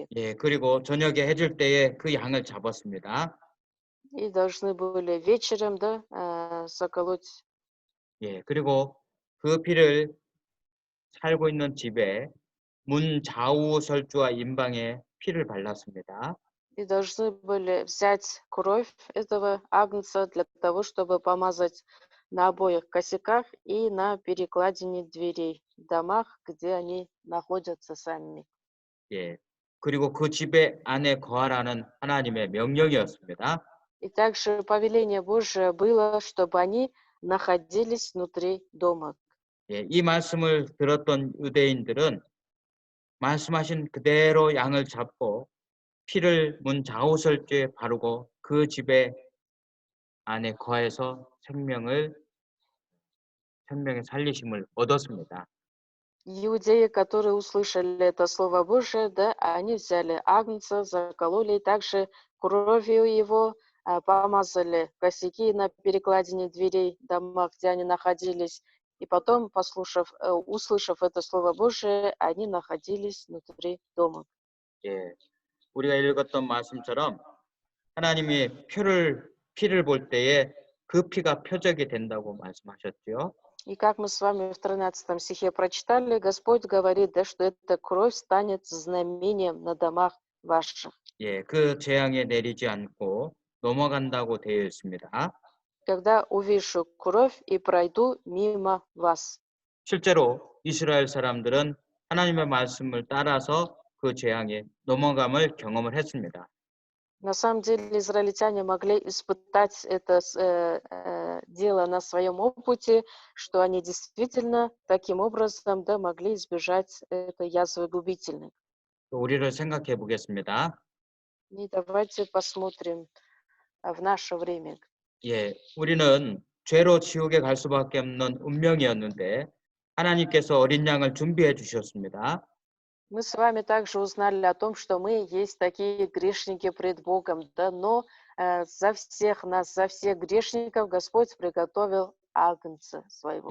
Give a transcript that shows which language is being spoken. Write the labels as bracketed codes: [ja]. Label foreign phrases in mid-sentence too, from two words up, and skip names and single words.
[ko] 예, 그리고 저녁에 해질 때에 그 양을 잡았습니다. [ru] И должны были вечером, да, заколоть. [ko] 예, 그리고 그 피를 살고 있는 집에 문 좌우 설주와 임방에 피를 발랐습니다. [ru] И должны были взять кровь этого агнца для того, чтобы помазать на обоих косяках и на перекладине дверей в домах, где они находятся сами. [ko] 예, 그리고 그 집에 안에 거하라는 하나님의 명령이었습니다. [ru] И также повеление Божие было, чтобы они находились внутри дома. [ko] 예, 이 말씀을 들었던 유대인들은 말씀하신 그대로 양을 잡고 피를 문 좌우 설주에 바르고 그 집에 안에 거해서 생명의 살리심을 얻었습니다. [ru] Иудеи, которые услышали это Слово Божие, да, они взяли агнца, закололи, и также кровью его помазали косяки на перекладине дверей дома, где они находились. И потом, услышав это Слово Божие, они находились внутри дома. [ko] 예, 우리가 읽었던 말씀처럼 하나님이 피를 볼 때에 그 피가 표적이 된다고 말씀하셨죠. [ru] И как мы с вами в 13 стихе прочитали, Господь говорит, да, что эта кровь станет знамением на домах ваших. [ko] 예, 그 재앙에 내리지 않고 넘어간다고 되어 있습니다. [ru] Когда увижу кровь и пройду мимо вас. [ko] 실제로 이스라엘 사람들은 하나님의 말씀을 따라서 그 재앙에 넘어감을 경험을 했습니다. [ru] На самом деле израильтяне могли испытать это дело на своем опыте, что они действительно таким образом, да, могли избежать этой язвы губительной. [ko] 또 우리를 생각해 보겠습니다. [ru] И давайте посмотрим в наше время. [ko] 예, 우리는 죄로 지옥에 갈 수밖에 없는 운명이었는데 하나님께서 어린 양을 준비해 주셨습니다. [ru] Мы с вами также узнали о том, что мы есть такие грешники пред Богом, да, но за всех нас, за всех грешников Господь приготовил агнца своего.